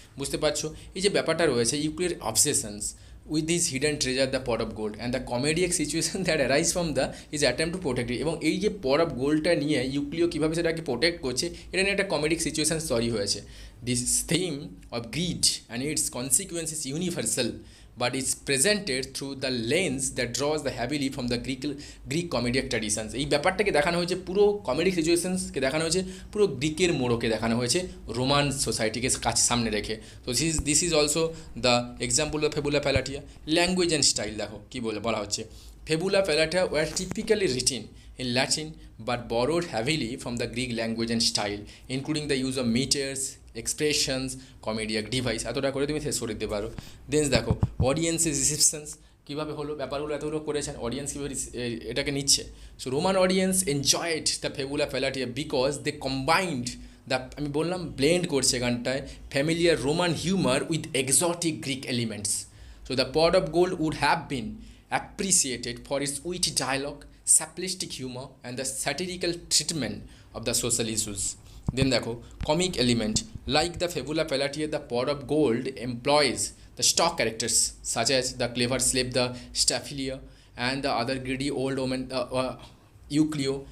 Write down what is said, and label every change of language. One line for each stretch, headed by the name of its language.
Bangla: বুঝতে পারছো এই যে ব্যাপারটা রয়েছে,
English: ইউক্লিয়ার obsessions with his hidden treasure the pot of gold and the comedic situation that arise from the his attempt to protect it।
Bangla: এবং এই যে পট অফ গোল্ডটা নিয়ে ইউক্লিও কীভাবে সেটাকে প্রোটেক্ট করছে, এটা নিয়ে একটা কমেডিক সিচুয়েশান তৈরি হয়েছে।
English: This theme of greed and its consequence is universal but is presented through the lens that draws the heavily from the Greek comedic traditions।
Bangla: এই ব্যাপারটাকে দেখানো হয়েছে, পুরো কমেডিক সিচুয়েশনসকে দেখানো হয়েছে, পুরো গ্রিকের মোড়কে দেখানো হয়েছে রোমান সোসাইটিকে কাছে সামনে রেখে।
English: তো this is also the example of fabula palliata. Language and style
Bangla: দেখো কী বলা হচ্ছে,
English: Fabula palliata were typically written in Latin but borrowed heavily from the Greek language and style, including the use of meters, expressions, comedic device।
Bangla: এতটা করে তুমি শেষ করে দিতে পারো। দেন দেখো অডিয়েন্সের রিসেপশনস কীভাবে হলো, ব্যাপারগুলো এতগুলো করেছেন, অডিয়েন্স কীভাবে এটাকে নিচ্ছে।
English: so Roman audience enjoyed the fabula palliata because they combined the,
Bangla: আমি বললাম ব্লেন্ড করছে এখানটায়,
English: Familiar Roman humour with exotic Greek elements. So the pot of gold would have been appreciated for its witty dialogue, simplistic humor and the satirical treatment of the social issues. Then
Bangla: দেখো
English: comic element like the Fabula Palatia, the pot of gold employs the stock characters such as the clever slave, the Staphylia, and the other greedy old woman Euclio.